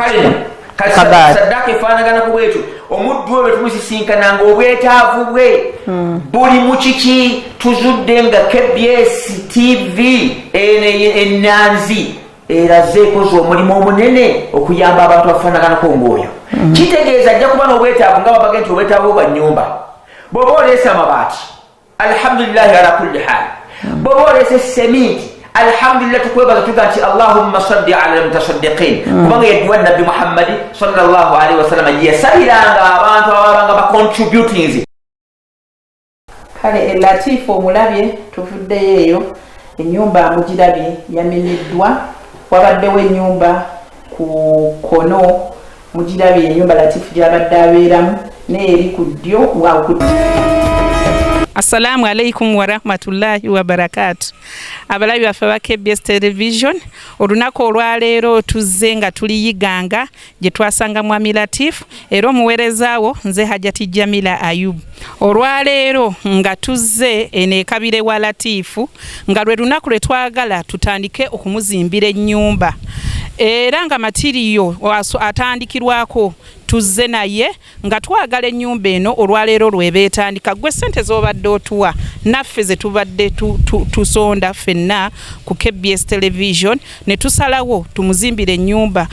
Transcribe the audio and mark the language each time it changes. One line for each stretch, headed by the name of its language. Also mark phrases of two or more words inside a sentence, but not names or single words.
Ganda: saddaaka efaanagana ku bwetyo omuddu we betumusisinkana obwetaavu bwe buli mu kiki tuzudde nga KBS TV ennanzi eraze ekoze omulimu omunene okuyamba abantu abafaanaganako ng'oyo kitegeeza ajja kuba n'obwetaavu nga babaga nti obwetaavu bwa nnyumba bw'oba oleese amabaati
Arabic: الحمد لله على كل حال
Ganda: bw'oba oleese seminti alhamdulillah tukwebaza tuga nti
Arabic: اللهم صل على المتصدقين
Ganda: kubanga yadduwa nabbi Muhammad
Arabic: صلى الله عليه وسلم
Ganda: yasabiranga abantu ababanga bacontributings kale Latifu omulabye tuvuddeyo eyo ennyumba amugirabye yamenyeddwa wabaddewo ennyumba ku kono mugirabye ennyumba Latifu gy'abadde abeeramu n'eri ku ddyo
Arabic: السلام عليكم ورحمة الله وبركاته.
Ganda: Abalabi baffe ba KBS Television, olunaku olwaleero tuzze nga tuliyiganga gye twasanga Mwami Latif era omuweerezaawo nze Hajjati Jamila Ayubu. Olwaleero nga tuzze ene Kabire wa Latifu nga lwe lunaku lwe twagala tutandike okumuzimbira ennyumba era nga matiriyo atandikirwako tuzze naye nga twagala ennyumba eno olwaleero lwebeetandika gwe ssente z'obadde otuwa naffe ze tubadde tusonda ffenna ku KBS Television ne tusalawo tumuzimbire ennyumba.